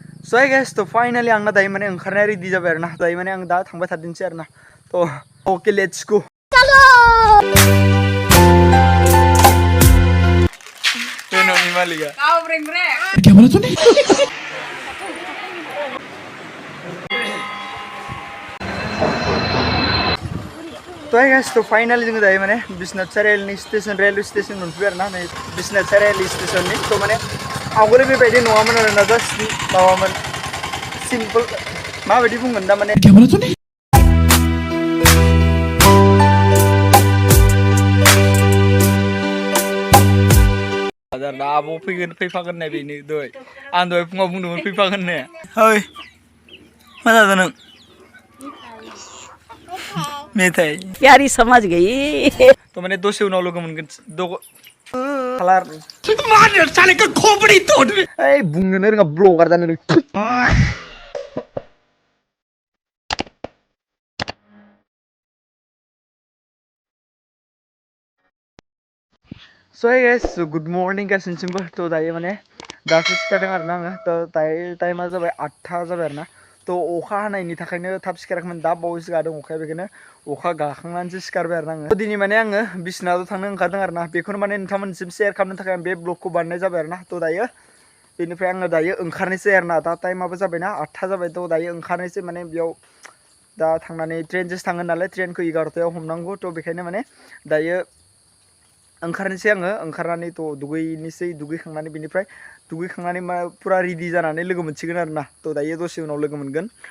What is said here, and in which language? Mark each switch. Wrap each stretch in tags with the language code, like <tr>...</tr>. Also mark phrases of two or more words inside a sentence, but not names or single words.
<en>So I guess</en> <brx>तो finally आंगा दाई मने अंखरने रेडी जाबाय आरोना दाई मने आं दा थांबाय थादिनसै आरोना तो</brx> <en>okay let's go</en> <brx>चलो नो निमालिगा काव ब्रेक ब्रेक</brx> <hi>क्या बोला तूने</hi> <brx>तो</brx> <en>I guess</en> <brx>तो finally जों दाई मने बिस्नाथ सारियालिनि स्टेशन रेलवे स्टेशन मोनफैबाय आरोना नै बिस्नाथ सारियालि स्टेशननि तो माने आवगोले बेबायदि नङामोन आरोना जास्ट माबामोन सिम्पल माबायदि बुंगोन दा माने</brx> <hi>क्या बोला तूने</hi> <brx>आदार दा आबो फैफागोन नै बेनि दय आं दय फुङाव बुंदोंमोन फैफागोन ने ओइ मा जादों नों मेथाइ</brx> <hi>यारी समझ गई</hi> <brx>तो माने दसे उनाव लोगो मोनगोन खालार मार</brx> <hi>साले का खोपड़ी तोड़ ए</hi> <brx>बुंनो रोङा ब्लगार जानो</brx> <en>So hey guys, so good morning guys</en> <brx>सिमबो तो दायो माने दासो सिखारदों आरोना आङो तो दायो टाइमा जाबाय 8 जाबाय आरोना तो अखा हानायनि थाखायनो थाब सिखाराखैमोन दा बावैसो गादों अखाया बेखायनो अखा गाखांनानैसो सिखारबाय आरोना आङो दिनै माने आङो बिसनाथाव थांनो ओंखारदों आरोना बेखौनो माने नोंथांमोननिसिम शेयार खालामनो थाखाय आं बे ब्लगखौ बानायनाय जाबाय आरोना तो दायो बेनिफ्राय आङो दायो ओंखारनोसै आरोना दा टाइमाबो जाबायना 8 जाबाय तो दायो ओंखारनोसै माने बेयाव दा थांनानै ट्रेनजोंसो थाङो नालाय ट्रेनखौ 11टायाव हमनांगौ तो बेखायनो माने दायो ओंखारनोसै आङो ओंखारनानै तो दुगैखांनानै बिनिफ्राय दुगैखांनानै मा पुरा रेडि जानानै लोगो मोनसिगोन आरोना तो दायो दसे उनाव लोगो मोनगोन</brx>